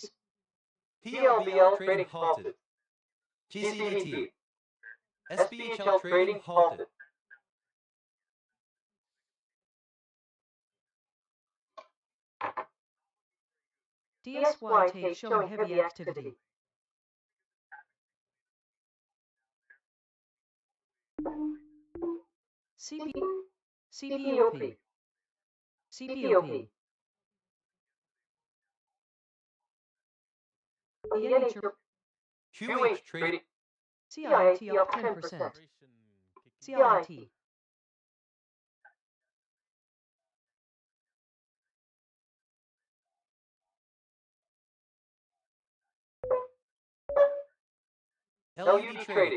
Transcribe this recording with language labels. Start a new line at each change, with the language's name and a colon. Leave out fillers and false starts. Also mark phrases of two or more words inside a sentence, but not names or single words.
English: PLBL trading halted. GCDT. SBHL trading halted. DSY tape showing heavy activity. CPOP. CPOP. QH trading. CIT up 10%. CIT. LUD trading.